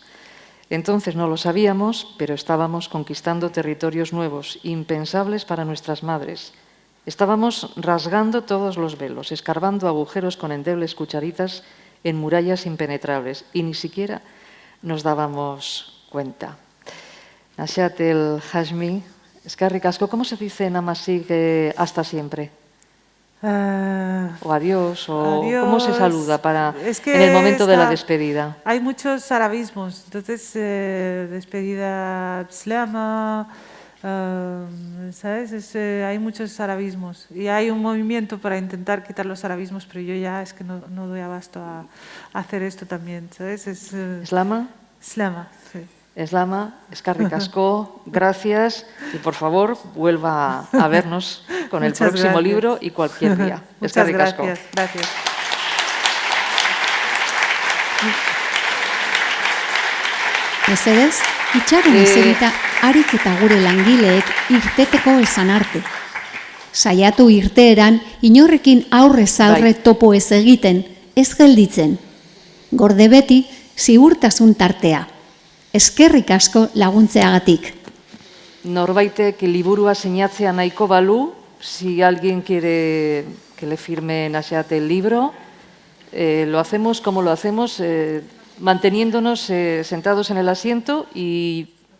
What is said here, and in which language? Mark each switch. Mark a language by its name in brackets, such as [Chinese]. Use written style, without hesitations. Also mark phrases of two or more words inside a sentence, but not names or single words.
[Spanish] Entonces no lo sabíamos, pero estábamos conquistando territorios nuevos, impensables para nuestras madres. Estábamos rasgando todos los velos, escarbando agujeros con endebles cucharitas en murallas impenetrables, y ni siquiera nos dábamos cuenta. [Basque] Nashat El Hashmi, eskerrik asko, [Spanish] ¿cómo se dice en amasí hasta siempre? O adiós, o adiós. ¿Cómo se saluda en el momento de la despedida? Hay muchos arabismos, entonces despedida slama, ¿sabes? Hay muchos arabismos y hay un movimiento para intentar quitar los arabismos, pero yo ya es que no doy abasto a hacer esto también, ¿sabes? ¿Slama? Slama, sí. [Basque] Slama, eskerrik asko, [Spanish] gracias, y por favor vuelva a vernos con el próximo libro y cualquier día. Muchas gracias. Gracias. [Basque] Mesedez, itxaron eserita harik eta gure langileek irteteko esan arte. Saiatu irteeran, inorrekin aurrez aurre topo ez egiten, ez gelditzen. Gorde beti, ziurtasun tartea. Eskerrik asko laguntzeagatik. Norbaitek liburua sinatzea nahiko balu, [Spanish] si alguien quiere que le firme Nashat el libro, lo hacemos como lo hacemos, manteniéndonos sentados en el asiento y